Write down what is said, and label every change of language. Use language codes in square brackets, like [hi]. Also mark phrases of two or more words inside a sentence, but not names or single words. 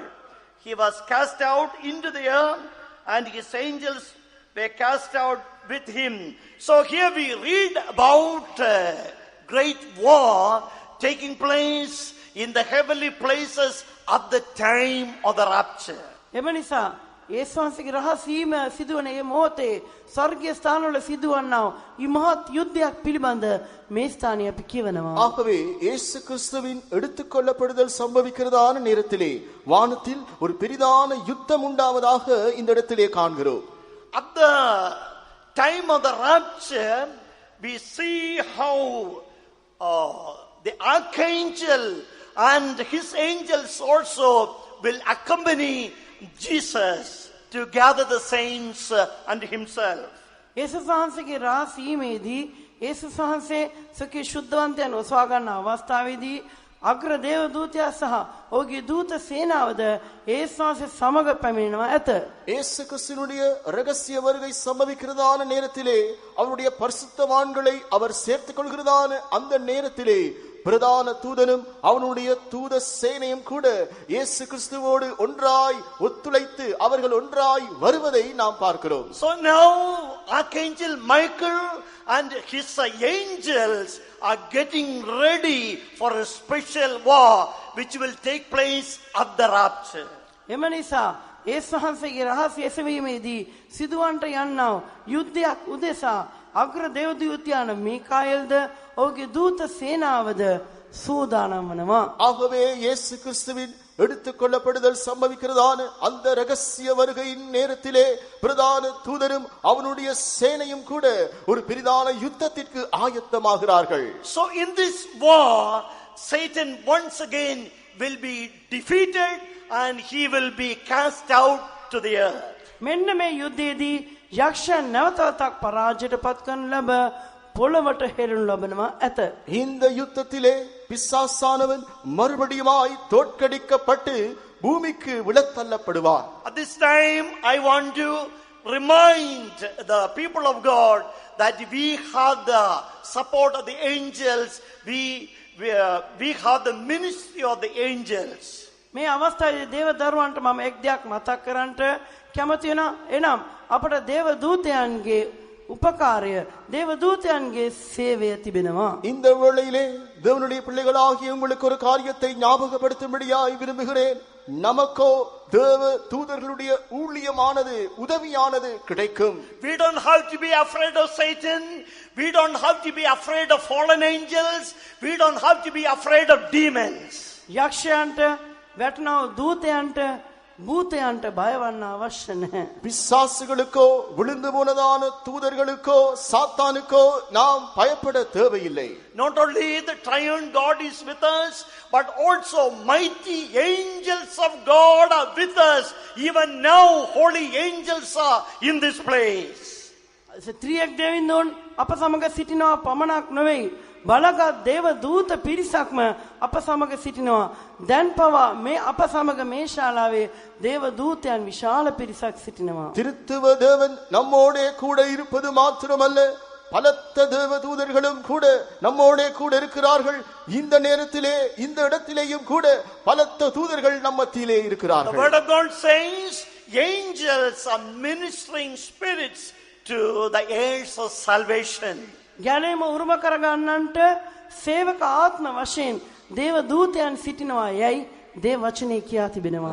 [en] He was cast out into the earth, and his angels were cast out with him. So here we read about great war taking place in the heavenly places at the time of the rapture. [si] එම නිසා යේසුස්ගේ රහසීම සිදුවන මේ මොහොතේ ස්වර්ගීය ස්ථානවල සිදුවන්නා වූ මේ මහත් යුද්ධයක් පිළිබඳ මේ ස්ථානයේ අපි කියවනවා. [ta] ஆகவே இயேசு கிறிஸ்துவின் எடுத்துக்கொள்ளப்படுதல் சம்பவிக்கிறதான நேரத்திலே வானத்தில் ஒரு பெரிதான யுத்தம் உண்டாவதாக இந்த இடத்திலே காண்கிறோம். [en] At the time of the rapture, we see how the archangel and his angels also will accompany Jesus to gather the saints unto himself. [si] යේසුස් වහන්සේගේ රහසීමේදී යේසුස් වහන්සේ සකේ ශුද්ධවන්තයන් ඔසවා ගන්න අවස්ථාවේදී අග්‍ර දේව දූතයා සහ ඔහුගේ දූත සේනාවද යේසුස් වහන්සේ සමග පැමිණෙනවා ඇත. [ta] இயேசு கிறிஸ்துவினுடைய இரகசிய வருகை சம்பவிக்கிறதான நேரத்திலே அவருடைய பரிசுத்தவான்களை அவர் சேர்த்துக் கொள்கிறதான அந்த நேரத்திலே பிரதான தூதனும் அவனுடைய தூத சேனையும் கூட இயேசு கிறிஸ்துவோடு ஒன்றாய் ஒத்துழைத்து அவர்கள் ஒன்றாய் வருவதை நாம் பார்க்கிறோம். [en] So now Archangel Michael and his angels are getting ready for a special war which will take place at the rapture. [si] එම නිසා යේසුස් වහන්සේගේ රහස් එසවීමේදී සිදුවන්ට යන්නා යුද්ධයක් උදෙසා අග්‍ර දේව දූතයාන මිකාኤල්ද ඔහුගේ දූත සේනාවද සූදානම් වනවා. [ta] ஆகவே இயேசு கிறிஸ்துவின் எடுத்துக்கொள்ளப்படுதல் சம்பவிக்கிறதான அந்த ரகசிய வருகையின் நேரத்திலே பிரதான தூதரும் அவனுடைய சேனையும் கூட ஒரு பெரிதான யுத்தத்திற்கு ஆயத்தமாகிறார்கள். [en] So in this war, Satan once again will be defeated and he will be cast out to the earth. [si] මෙන්න මේ යුද්ධයේදී යක්ෂයන් නැවතත් පරාජයට පත් කරන ලබ පොළවට හෙළනු ලබනවා ඇත. [ta] இந்த யுத்தத்திலே பிசாசானவன் மறுபடியுமாய் தோற்கடிக்கப்பட்டு பூமிக்கு விழத்தள்ளப்படுவார். [en] At this time, I want to remind the people of God that we have the support of the angels. We have the ministry of the angels. [si] මේ අවස්ථාවේ දේව දරුවන්ට මම එක් දෙයක් මතක් කරන්නට කැමති වෙනවා. එනම් අපට දේව දූතයන්ගේ උපකාරය දේව දූතයන්ගේ සේවය තිබෙනවා. [ta] இந்த வேளையிலே தேவனுடைய பிள்ளைகளாகிய உங்களுக்கு ஒரு காரியத்தை ஞாபகப்படுத்தும்படியாய் விரும்புகிறேன். நமக்கோ தேவ தூதர்களுடைய ஊழியமானது உதவியானது கிடைக்கும். [en] We don't have to be afraid of Satan. We don't have to be afraid of fallen angels. We don't have to be afraid of demons. [si] යක්ෂයන්ට වැටෙනව දූතයන්ට භූතයන්ට බය වන්න අවශ්‍ය නැහැ. [ta] பிசாசுகளுக்கோ விழுந்து போனதான தூதர்களுக்கோ சாத்தானுக்கோ நாம் பயப்பட தேவையில்லை. [en] Not only the triune God is with us, but also mighty angels of God are with us. Even now holy angels are in this place. [si] ත්‍රියක් දෙවිඳුන් අප සමග සිටිනවා පමණක් නොවේ. බලගත් දේව දූත පිරිසක්ම අප සමග සිටිනවා. දැන් පවා මේ අප සමග මේ ශාලාවේ දේව දූතයන් විශාල පිරිසක් සිටිනවා. [ta] திருத்துவ தேவன் நம்மோடே கூட இருப்பது மாத்திரமல்ல, பலத்த தேவ தூதர்களும் கூட நம்மோடே கூட இருக்கிறார்கள். இந்த நேரத்திலே இந்த இடத்திலேயும் கூட பலத்த தூதர்கள் நம்ம மத்தியிலே [en] The [ta] இருக்கிறார்கள். [en] word of God says angels are ministering spirits to the heirs of salvation. [si] ගැනීම උරුම කරගන්නන්ට සේවක ආත්ම වශයෙන් දේව දූතයන් සිටිනවා යයි දේව වචනේ කියා තිබෙනවා.